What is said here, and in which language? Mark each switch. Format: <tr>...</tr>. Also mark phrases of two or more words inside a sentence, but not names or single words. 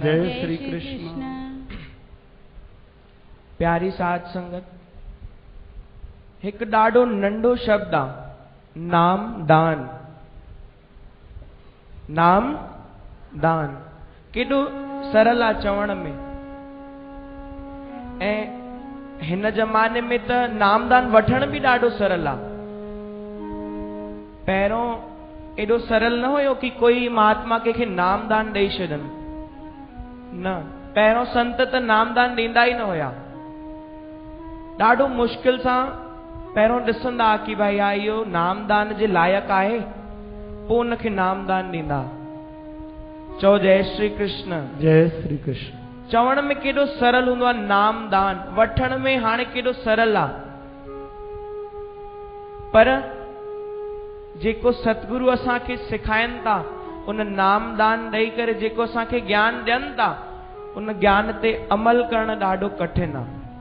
<sd>जय श्री कृष्ण। प्यारी साध संगत, एक डाडो नंढो शब्द आ नाम दान। नाम दान केडो सरल आ चवण में। ए हिन जमाने में त नामदान वठण भी डाडो सरल आ। पहिरों एडो सरल न हुयो कि कोई महात्मा के नामदान दई छॾनि। न, पहिरों संत त नामदान ॾींदा ई न हुया। ॾाढो मुश्किल सां पहिरों ॾिसंदा कि भाई इहो नामदान जे लायक आहे, पोइ उनखे नामदान ॾींदा। चओ जय श्री कृष्ण। जय श्री कृष्ण। चवण में केॾो सरल हूंदो आहे नामदान, वठण में हाणे केॾो सरल आहे। पर जेको सतगुरु असांखे सिखाइनि था, उन नामदान ॾेई करे जेको असांखे ज्ञान ॾियनि था, उन ज्ञान ते अमल करण ॾाढो कठिन आहे।</sd>